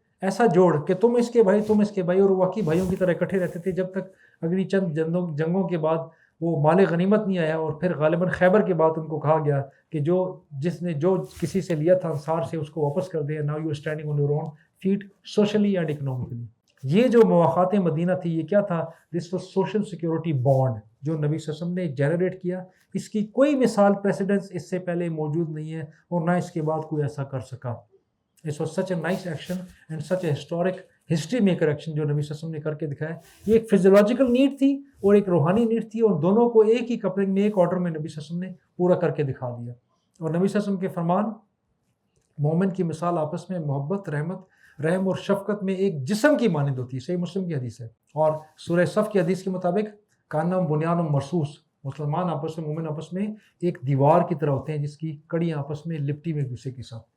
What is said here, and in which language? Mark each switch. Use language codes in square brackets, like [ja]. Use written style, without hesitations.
[ur] ایسا جوڑ کہ تم اس کے بھائی، اور واقعی بھائیوں کی طرح اکٹھے رہتے تھے جب تک اگلی چند جنگوں کے بعد وہ مال غنیمت نہیں آیا، اور پھر غالباً خیبر کے بعد ان کو کہا گیا کہ جس نے جو کسی سے لیا تھا انصار سے، اس کو واپس کر دے. [en] Now you are standing on your own feet socially and economically. [ur] یہ جو مواقعات مدینہ تھی، یہ کیا تھا؟ [en] this was social security bond [ur] جو نبی صلی اللہ علیہ وسلم نے جنریٹ کیا. اس کی کوئی مثال پریسیڈنس اس سے پہلے موجود نہیں ہے، اور نہ اس کے بعد کوئی ایسا کر سکا. [en] This was such a nice action and such a historic history maker action [ur] جو نبی صلی اللہ علیہ وسلم نے کر کے دکھایا. یہ ایک فزیولوجیکل نیڈ تھی اور ایک روحانی نیڈ تھی، اور دونوں کو ایک ہی کپلنگ میں، ایک آرڈر میں نبی صلی اللہ علیہ وسلم نے پورا کر کے دکھا دیا. اور نبی صلی اللہ علیہ وسلم کے فرمان، مومن کی مثال آپس میں محبت، رحم اور شفقت میں ایک جسم کی مانند ہوتی ہے. صحیح مسلم کی حدیث ہے. اور سورہ صف کی حدیث کے مطابق [ar] کانم بنیان مرصوص، [ur] مسلمان آپس میں، مومن آپس میں ایک دیوار کی طرح ہوتے ہیں جس کی کڑیاں آپس میں لپٹی ہوئی دوسرے کے ساتھ.